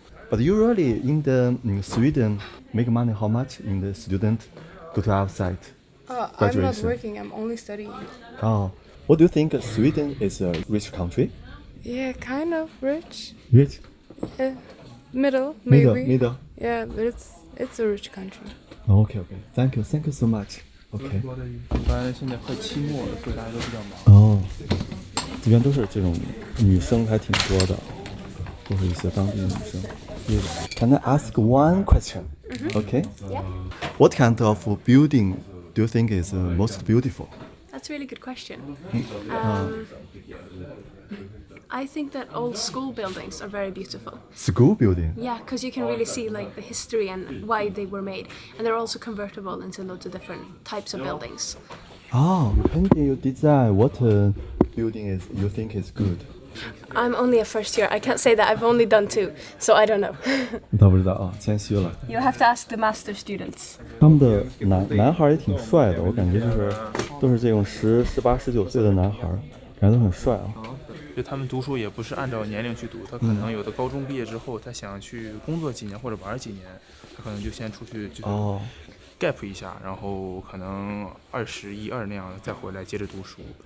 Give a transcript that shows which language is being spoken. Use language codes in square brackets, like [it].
[en] But usually in the Sweden, make money how much in the student go to outside I'm graduation? not working. I'm only studying. What do you think Sweden is a rich country? Yeah, kind of rich. Rich? Yeah, middle maybe. Middle. Yeah, but it's a rich country. Okay. Thank you so much. Okay. [zh] 一般现在快期末了，所以大家都比较忙。哦，这边都是这种女生还挺多的，都是一些当地的女生。 [en] Can I ask one question? Okay. Yeah. What kind of building do you think is most beautiful? That's a really good question. I think that old school buildings are very beautiful. School building? Yeah, because you can really see like the history and why they were made, and they're also convertible into loads of different types of buildings. Painting your design, what building you think is good? I'm only a first year. I can't say that. I've only done 2, so I don't know. [zh] 你倒不知道啊，谦虚了。 [en] You have to ask the master students. [zh] 他们的男孩也挺帅的，我感觉都是这种18、19岁的男孩，感觉都很帅啊。就他们读书也不是按照年龄去读，他可能有的高中毕业之后，他想去工作几年或者玩几年，他可能就先出去就是 gap 一下，然后可能21、22那样再回来接着读书。